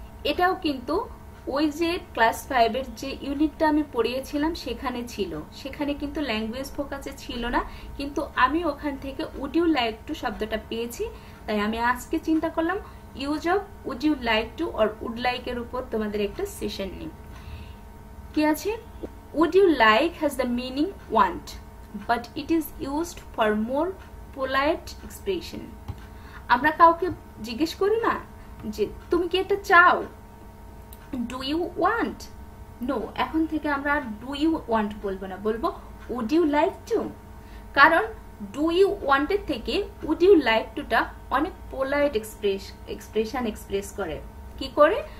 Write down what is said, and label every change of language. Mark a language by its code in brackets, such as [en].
[bn] এটাও কিন্তু ওই যে ক্লাস 5 এর যে ইউনিটটা আমি পড়িয়েছিলাম সেখানে ছিল, সেখানে কিন্তু ল্যাঙ্গুয়েজ ফোকাসে ছিল না, কিন্তু আমি ওখান থেকে উড ইউ লাইক টু শব্দটা পেয়েছি, তাই আমি আজকে চিন্তা করলাম use of wood you like to or would like এর উপর তোমাদের একটা সেশন নিই। কি আছে? [en] Would you like has the meaning want, but it is used for more polite expression. [bn] আমরা কাউকে জিজ্ঞেস করি না যে তুমি কি এটা চাও, ডু ইউ ওয়ান্ট? নো, এখন থেকে আমরা ডু ইউ ওয়ান্ট বলবো না, বলবো উড ইউ লাইক টু। কারণ ডু ইউ ওয়ান্টের থেকে উড ইউ লাইক টুটা অনেক পোলাইট এক্সপ্রেশন এক্সপ্রেস করে। কি করে?